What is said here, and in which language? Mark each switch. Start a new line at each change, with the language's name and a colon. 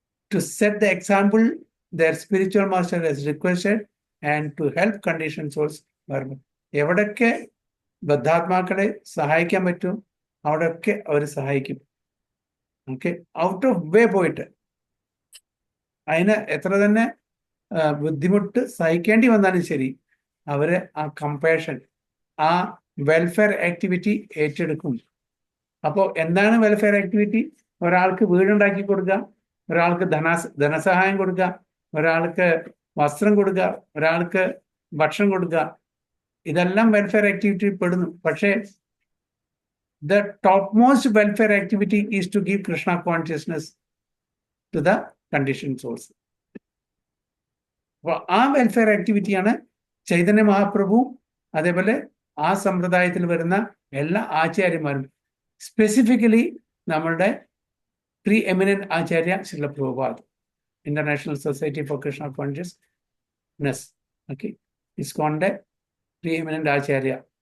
English: To set the example their spiritual master has requested and to help conditioned souls.
Malayalam: എവിടൊക്കെ ബദ്ധാത്മാക്കളെ സഹായിക്കാൻ പറ്റും അവിടെയൊക്കെ അവർ സഹായിക്കും. ഓക്കെ, ഔട്ട് ഓഫ് വേ പോയിട്ട് അതിന് എത്ര തന്നെ ബുദ്ധിമുട്ട് സഹിക്കേണ്ടി വന്നാലും ശരി, അവര് ആ കമ്പാഷൻ, ആ വെൽഫെയർ ആക്ടിവിറ്റി ഏറ്റെടുക്കും. അപ്പോൾ എന്താണ് വെൽഫെയർ ആക്ടിവിറ്റി? ഒരാൾക്ക് വീടുണ്ടാക്കി കൊടുക്കുക, ഒരാൾക്ക് ധനസഹായം കൊടുക്കുക, ഒരാൾക്ക് വസ്ത്രം കൊടുക്കുക, ഒരാൾക്ക് ഭക്ഷണം കൊടുക്കുക, ഇതെല്ലാം വെൽഫെയർ ആക്ടിവിറ്റി പെടുന്നു. പക്ഷേ
English: the topmost welfare activity is to give Krishna consciousness to the conditioned souls.
Malayalam: അപ്പോൾ ആ വെൽഫെയർ ആക്ടിവിറ്റിയാണ് ചൈതന്യ മഹാപ്രഭു, അതേപോലെ ആ സമ്പ്രദായത്തിൽ വരുന്ന എല്ലാ ആചാര്യന്മാരും, സ്പെസിഫിക്കലി നമ്മളുടെ pre eminent Acharya Srila Prabhupada, international society for Krishna consciousness, okay, ഇസ്കോണിന്റെ pre eminent Acharya